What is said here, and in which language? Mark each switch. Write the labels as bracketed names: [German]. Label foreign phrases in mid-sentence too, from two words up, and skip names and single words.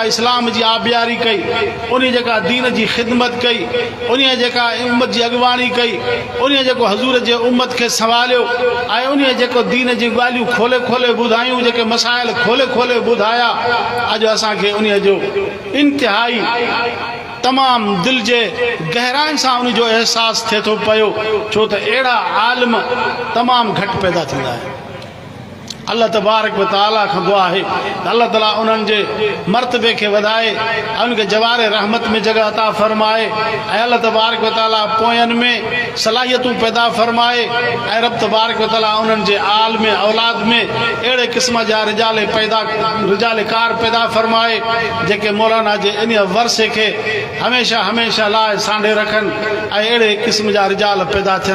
[Sindhi] इस्लाम जी आबियारी कई, उन जेका दीन जी ख़िदमत कई, उन जेका उम्मत जी अॻुवाणी कई, उन जेको हज़ूर जे उम्मत खे संभालियो ऐं उन जेको दीन जी ॻाल्हियूं खोले खोले ॿुधायूं, जेके मसाइल खोले खोले ॿुधाया, अॼु असांखे उन जो इंतिहाई तमामु दिलि जे गहराई सां उन जो अहसासु थिए थो पियो, छो त अहिड़ा आलिम तमामु घटि पैदा थींदा आहिनि। अल्लाह तबारक व तआला खां दुआ आहे त अल्लाह ताला उन्हनि जे मर्तबे खे वधाए ऐं उनखे जवारे रहमत में जगह अता फरमाए ऐं अल्लाह तबारक व तआला पोयनि में सलाहियतूं पैदा फरमाए ऐं रब तबारक व तआला उन्हनि जे आल में औलाद में अहिड़े क़िस्म जा रिजाल कार पैदा फरमाए जेके मौलाना जे इन वर्से खे हमेशा हमेशा लाइ सांढे रखनि ऐं अहिड़े क़िस्म जा रिजाल पैदा थियनि।